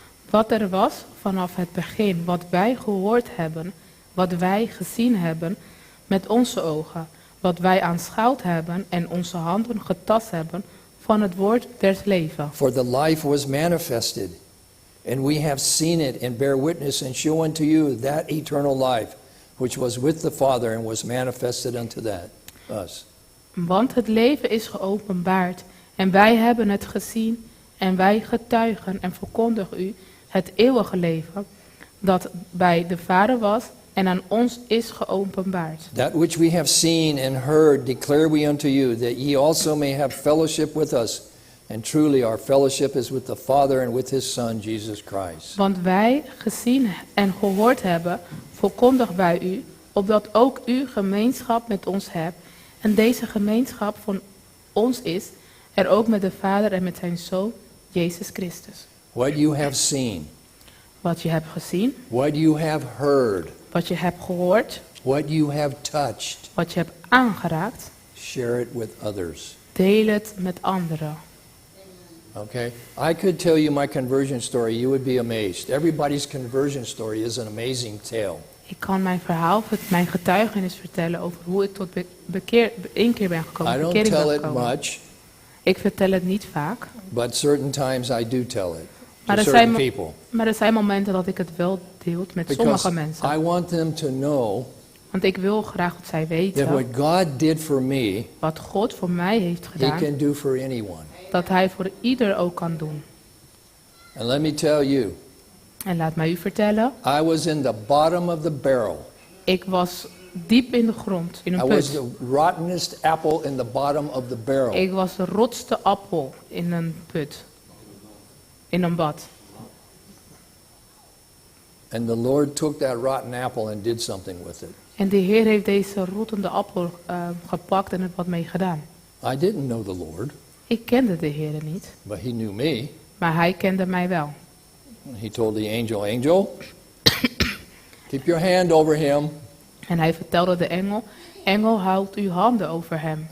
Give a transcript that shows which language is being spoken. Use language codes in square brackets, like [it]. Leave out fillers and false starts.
[nl] Wat er was vanaf het begin, wat wij gehoord hebben, wat wij gezien hebben met onze ogen, wat wij aanschouwd hebben en onze handen getast hebben van het woord des leven. [en] For the life was manifested, and we have seen it and bear witness and show unto you that eternal life, which was with the Father and was manifested unto us. [nl] Want het leven is geopenbaard en wij hebben het gezien en wij getuigen en verkondigen u het eeuwige leven dat bij de Vader was en aan ons is geopenbaard. [en] That which we have seen and heard declare we unto you, that ye also may have fellowship with us. And truly our fellowship is with the Father and with his Son, Jesus Christ. [nl] Want wij gezien en gehoord hebben, verkondigen wij u, opdat ook u gemeenschap met ons hebt en deze gemeenschap van ons is En ook met de Vader en met zijn Zoon, Jezus Christus. [en] What you have seen, [nl] Wat je hebt gezien, [en] what you have heard, [nl] wat je hebt gehoord, [en] what you have touched, [nl] wat je hebt aangeraakt, [en] share it with others. [nl] deel het met anderen. [en] Okay? I could tell you my conversion story. You would be amazed. Everybody's conversion story is an amazing tale. [nl] Ik kan mijn verhaal, mijn getuigenis vertellen over hoe ik tot inkeer ben gekomen. [en] I don't [nl] bekering ben [en] tell it [nl] gekomen. [en] much, [nl] Ik vertel het niet vaak, [en] but certain times I do tell it [nl] Maar [en] to [nl] er [en] certain [nl] zijn [en] people. [nl] maar er zijn momenten dat ik het wel deel met [en] Because [nl] sommige mensen. [en] I want them to know [nl] Want ik wil graag dat zij [en] that [nl] weten [en] what God did for me, [nl] wat God voor mij heeft [en] He [nl] gedaan, [en] can do for anyone. [nl] dat Hij voor ieder ook kan doen. [en] And let me tell you, [nl] En laat mij u vertellen, [en] I was in the bottom of the barrel. [nl] ik was diep in de grond, in [en] I [nl] een [en] was [nl] put. [en] the rottenest apple in the bottom of the barrel. [nl] Ik was de rotste appel in een put, in een bad. [en] And the Lord took that rotten apple and did something with it. [nl] En de Heer heeft deze rottende appel gepakt en er wat mee gedaan. [en] I didn't know the Lord, [nl] Ik kende de Heer niet, [en] but He knew me. [nl] maar Hij kende mij wel. [en] He told the angel, Angel, keep your hand over him. [nl] En Hij vertelde de engel, houd uw handen over hem.